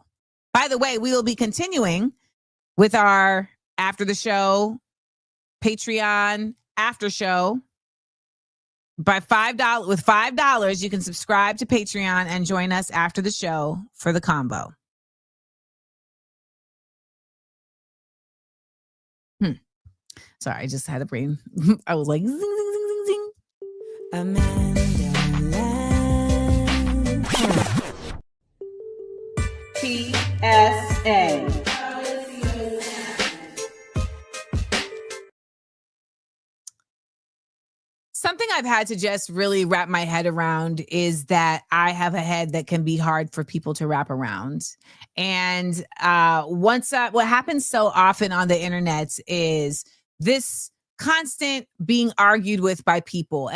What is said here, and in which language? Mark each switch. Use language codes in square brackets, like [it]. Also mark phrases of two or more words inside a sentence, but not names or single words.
[en] By the way, we will be continuing with our after the show Patreon after show. By $5 with $5, you can subscribe to Patreon and join us after the show for the combo. Sorry, I just had a brain. I was like, zing, zing, zing, zing, zing. AmandaLand. PSA. Something I've had to just really wrap my head around is that I have a head that can be hard for people to wrap around. And what happens so often on the internet is this constant being argued with by people.